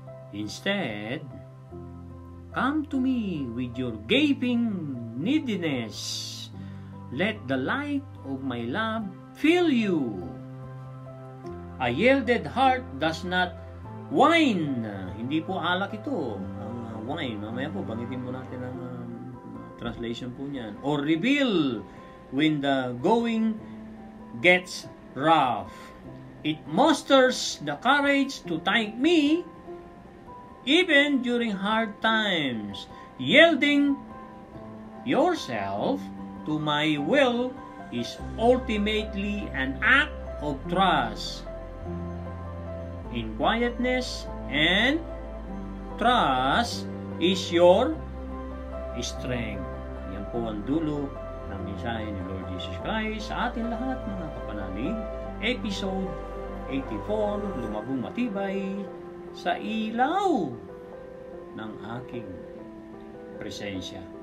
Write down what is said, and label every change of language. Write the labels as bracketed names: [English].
[English] Instead, come to me with your gaping neediness. Let the light of my love fill you. A yielded heart does not whine. [Filipino] Hindi po alak ito. Ang whine, mamaya po, bangitin mo natin ang translation po niyan. [English] Or reveal when the going gets rough. It musters the courage to thank me even during hard times. Yielding yourself to my will is ultimately an act of trust. In quietness and trust is your strength. [Filipino] Yan po ang dulo ng mensahe ni Lord Jesus Christ sa atin lahat, mga kapanalig. Episode 84, Lumagong Matibay sa Ilaw ng Aking Presensya.